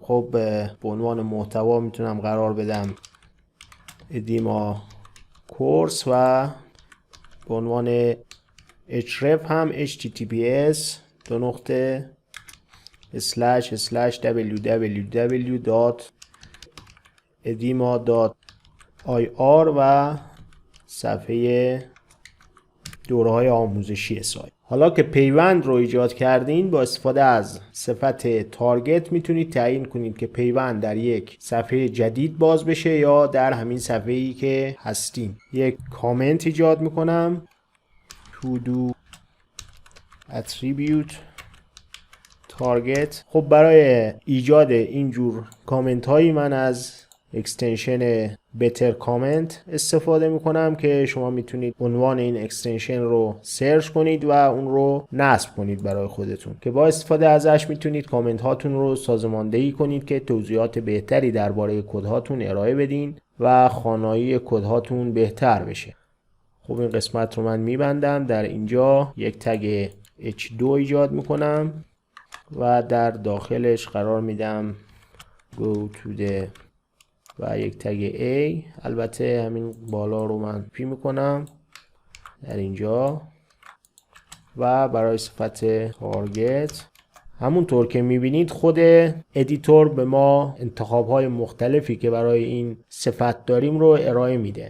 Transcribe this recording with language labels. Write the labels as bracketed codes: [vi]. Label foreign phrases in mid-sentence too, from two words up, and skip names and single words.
[fa] خب به عنوان محتوا میتونم قرار بدم ادیما کورس و به عنوان href هم https://www.edima.ir و صفحه دوره‌های آموزشی سایت. حالا که پیوند رو ایجاد کردین با استفاده از صفت تارگت میتونید تعیین کنید که پیوند در یک صفحه جدید باز بشه یا در همین صفحه‌ای که هستین. یک کامنت ایجاد میکنم [en] to do attribute target. [fa] خب برای ایجاد اینجور کامنت هایی من از اکستنشن بتر کامنت استفاده میکنم که شما میتونید عنوان این اکستنشن رو سرچ کنید و اون رو نصب کنید برای خودتون که با استفاده ازش میتونید کامنت هاتون رو سازماندهی کنید که توضیحات بهتری درباره کد هاتون ارائه بدین و خوانایی کد هاتون بهتر بشه. خب این قسمت رو من میبندم. در اینجا یک تگ h2 ایجاد میکنم و در داخلش قرار میدم [en] go to the [fa] و یک تگ A. البته همین بالا رو من پی میکنم در اینجا و برای صفت تارگت همونطور که میبینید خود ادیتور به ما انتخابهای مختلفی که برای این صفت داریم رو ارائه میده.